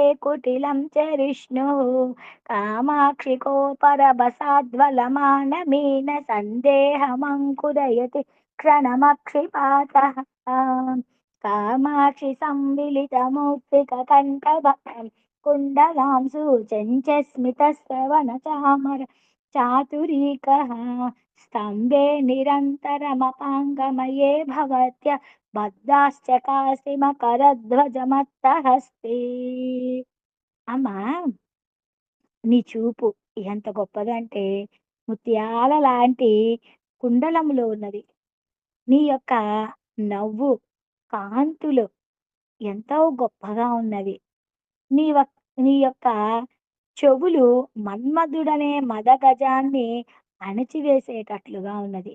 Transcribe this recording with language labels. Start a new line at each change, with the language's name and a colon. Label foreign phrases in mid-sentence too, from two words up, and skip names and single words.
Sanskrit: కుటిలం చరిష్ణుః కామాక్షి కోపరభసాద్వలమానమీన సందేహమంకురయతి క్షణమక్షిపాతః కామాక్షి సంవిలితమౌక్తికకంఠభం కుండలాంశు చెంచస్మితశ్రవణచామర చాతురీకः स्तम्भे निरन्तरमपाङ्गमये भवत्य बद्धाश्चकासिमकरध्वजमत्तहस्ते.
Telugu: అమ్మా నీ చూపు ఎంత గొప్పదంటే ముత్యాల లాంటి కుండలములో ఉన్నది. నీ యొక్క నవ్వు కాంతులు ఎంతో గొప్పగా ఉన్నవి. నీ వక్ నీ యొక్క చెవులు మన్మధుడనే మదగజాన్ని అణిచివేసేటట్లుగా ఉన్నది.